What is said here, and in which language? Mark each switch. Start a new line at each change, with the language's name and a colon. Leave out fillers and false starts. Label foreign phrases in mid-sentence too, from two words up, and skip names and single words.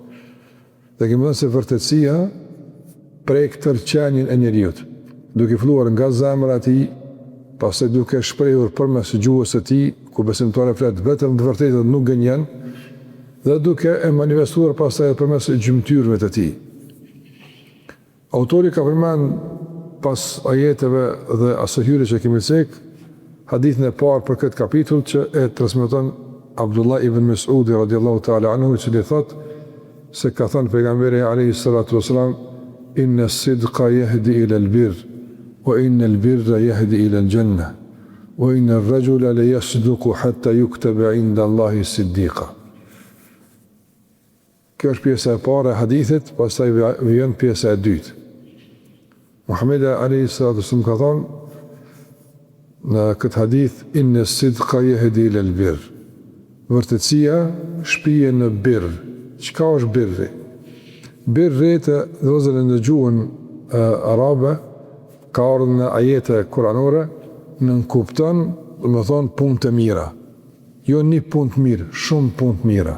Albanian: Dhe kemi thënë se vërtetësia prek tërqenien e njeriut, duke filluar nga zemra e tij, pastaj duke shprehur përmes gjuhës së tij, ku besimtari flet vetëm të vërtetën, nuk gënjen, dhe duke e manifestuar pastaj përmes gjymtyrëve të tij. Autori ka përmend pas ajeteve dhe asojëre që kemi cek, hadithin e parë për këtë kapitull që e transmeton Abdullah ibn Mas'udi
Arabic: رضي الله تعالى عنه,
Albanian: i cili thot se ka thënë pejgamberi
Arabic: عليه الصلاة والسلام, إن الصدق يهدي إلى البر وإن البر يهدي إلى الجنة وإن الرجل ليصدق حتى يكتب عند الله صديقا.
Albanian: Kjo është pjesa e parë e hadithit, pastaj vjen pjesa e dytë. Muhammed
Arabic: عليه الصلاة والسلام
Albanian: ka thënë në këtë hadith,
Arabic: إن الصدق يهدي إلى البر.
Albanian: Vërtetësia shpije në birr. Çka është birri? Birri të dhëzën në gjuhën arabe, ka ardhur në ajete kuranore, nënkupton, do të thonë punë të mira. Jo një punë të mirë, shumë punë të mira.